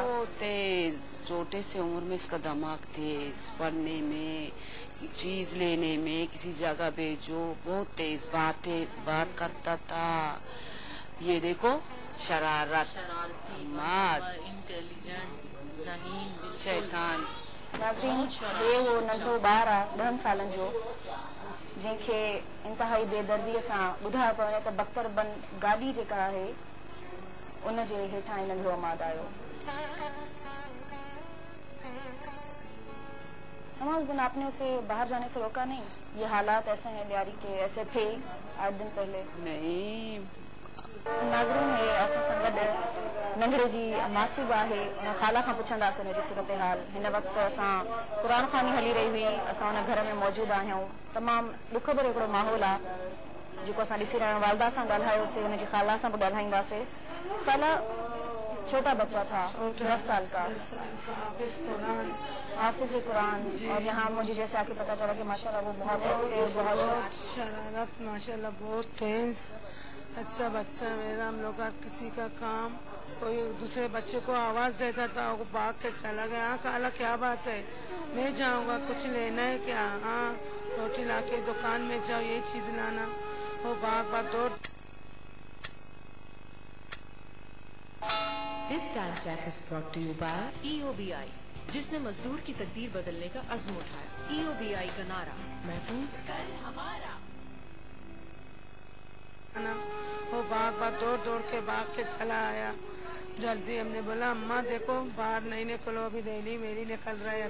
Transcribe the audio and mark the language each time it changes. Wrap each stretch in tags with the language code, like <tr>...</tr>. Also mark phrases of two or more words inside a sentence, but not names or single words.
<ur>وہ تیز، چھوٹے سے عمر میں اس کا دماغ تیز، پڑھنے میں، چیز لینے میں، کسی جگہ بھیجو، بہت تیز بات کرتا تھا. یہ دیکھو شرارت، انٹیلیجنٹ، ذہین، شیطان.</ur> <sd>नाज़रीन, ये वो नंढो ॿार आहे 10 सालनि जो, जंहिंखे इंतिहाई बेदर्दीअ सां ॿुधायो पियो वञे त बख्तरबंद गाॾी जेका आहे उन जे हेठां नंढो अमाद आयो।</sd> <ur>اس دن آپ نے اسے باہر جانے سے روکا نہیں? یہ حالات ایسے ہیں لیاری کے، ایسے تھے 8 دن پہلے? نہیں.</ur> <sd>नाज़रीन, हे असां सां गॾु नंढड़े जी मासी बि आहे, उन ख़ाला खां पुछंदासीं उनजी सूरत हाल। हिन वक़्तु असां क़ुरान ख़ानी हली रही हुई, असां उन घर में मौजूदु आहियूं। तमामु ॾुख भरियो हिकिड़ो माहौल आहे जेको असां ॾिसी रहिया आहियूं। वालदा सां ॻाल्हायोसीं, उनजी ख़ाला सां बि ॻाल्हाईंदासीं। ख़ाला,</sd> <ur>چھوٹا بچہ تھا 10 سال کا، حافظ قرآن، اور یہاں مجھے جیسے آ کے پتا چلا کہ ماشاءاللہ وہ بہت شرارت، ماشاءاللہ بہت تیز، اچھا بچہ میرا. ہم لوگ کا کسی کا کام، کوئی دوسرے بچے کو آواز دیتا تھا، وہ بھاگ کے چلا گیا. ہاں خالہ کیا بات ہے، میں جاؤں گا، کچھ لینا ہے کیا? ہاں روٹی لا کے دکان میں جاؤ، یہ چیز لانا. وہ بار دوڑ.</ur> <en>This time check is brought to you by EOBI,</en> <ur>جس نے مزدور کی تقدیر بدلنے کا عزم اٹھایا. EOBI کا نعرہ، محفوظ کل ہمارا. وہ بار دوڑ کے بھاگ کے چلا آیا. جلدی ہم نے بولا اماں دیکھو باہر نہیں نکلو، ابھی ریلی میری نکل رہا ہے.</ur>